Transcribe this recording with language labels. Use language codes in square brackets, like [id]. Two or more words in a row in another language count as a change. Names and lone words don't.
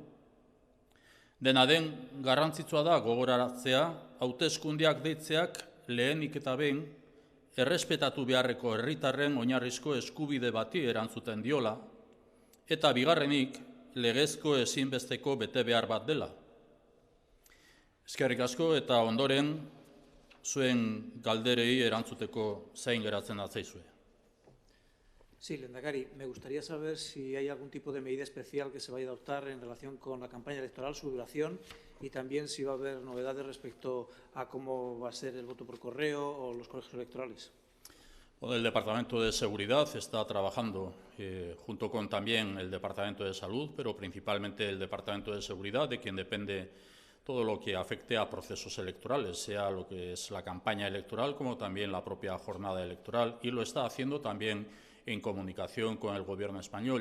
[eu] Dena den, garrantzitsua da gogoraratzea, hauteskundeak deitzeak lehenik eta behin, errespetatu beharreko herritarren oinarrizko eskubide bati erantzuten diola, eta bigarrenik, legezko ezinbesteko betebehar bat dela. Eskerrik asko eta ondoren, zuen galderei erantzuteko zain geratzen atzaizue. [es] Sí, Lehendakari, me gustaría saber si hay algún tipo de medida especial que se vaya a adoptar en relación con la campaña electoral, su duración, y también si va a haber novedades respecto a cómo va a ser el voto por correo o los colegios electorales. Bueno, el Departamento de Seguridad está trabajando junto con también el Departamento de Salud, pero principalmente el Departamento de Seguridad, de quien depende todo lo que afecte a procesos electorales, sea lo que es la campaña electoral como también la propia jornada electoral, y lo está haciendo también en comunicación con el Gobierno español.